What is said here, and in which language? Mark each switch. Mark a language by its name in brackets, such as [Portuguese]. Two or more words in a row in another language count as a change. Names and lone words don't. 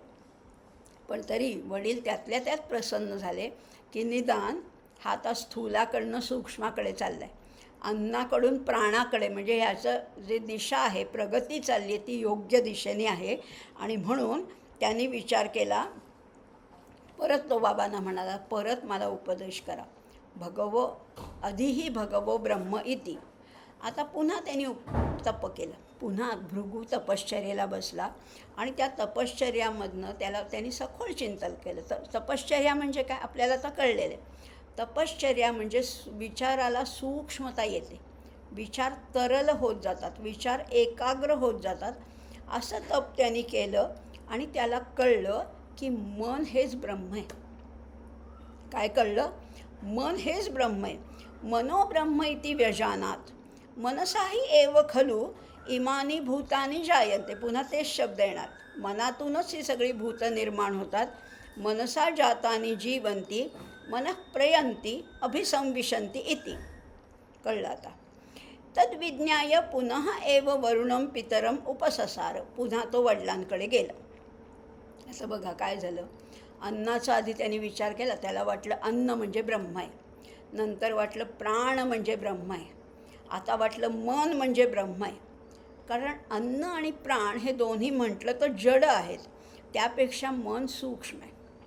[Marathi] पण तरी वडील त्यातल्या त्यात प्रसन्न झाले की निदान हा आता स्थूलाकडनं सूक्ष्माकडे चालला आहे, अन्नाकडून प्राणाकडे. म्हणजे ह्याचं जे दिशा आहे, प्रगती चालली आहे, ती योग्य दिशेने आहे. आणि म्हणून त्यांनी विचार केला. परत तो बाबांना म्हणाला, परत मला उपदेश करा. [Sanskrit] भगवो अधिही भगवो ब्रह्म इति. [Marathi] आता पुन्हा त्यांनी तप केलं. पुन्हा भृगू तपश्चर्येला बसला आणि त्या तपश्चर्यामधनं त्यांनी सखोल चिंतन केलं. तपश्चर्या म्हणजे काय आपल्याला आता कळलेलं आहे. तपश्चर्या म्हणजे विचाराला सूक्ष्मता येते, विचार तरल होत जातात, विचार एकाग्र होत जातात. असं तप त्यांनी केलं आणि त्याला कळलं की मन हेच ब्रह्म आहे. काय कळलं? मन हेच ब्रह्म आहे. [Sanskrit] मनो ब्रह्म इति व्यजानात, मनसाही एव खलु इमानी भूतानी जायन्ते. [Marathi] पुन्हा तेच शब्द येणार. मनातूनच ही सगळी भूतं निर्माण होतात. [Sanskrit] मनसा जातानी जीवन्ति, मनः प्रयन्ति अभिसंविशन्ति इति. [Marathi] कळलं आता. [Sanskrit] तद्विज्ञाय पुनः एव वरुणं पितरम उपससार. [Marathi] पुन्हा तो वडिलांकडे गेला. असं बघा काय झालं. अन्नाचा आधी त्यांनी विचार केला. त्याला वाटलं अन्न म्हणजे ब्रह्म आहे. नंतर वाटलं प्राण म्हणजे ब्रह्म आहे. आता वाटलं मन म्हणजे ब्रह्म आहे. कारण अन्न आणि प्राण हे दोन्ही म्हटलं तर जड आहेत, त्यापेक्षा मन सूक्ष्म आहे.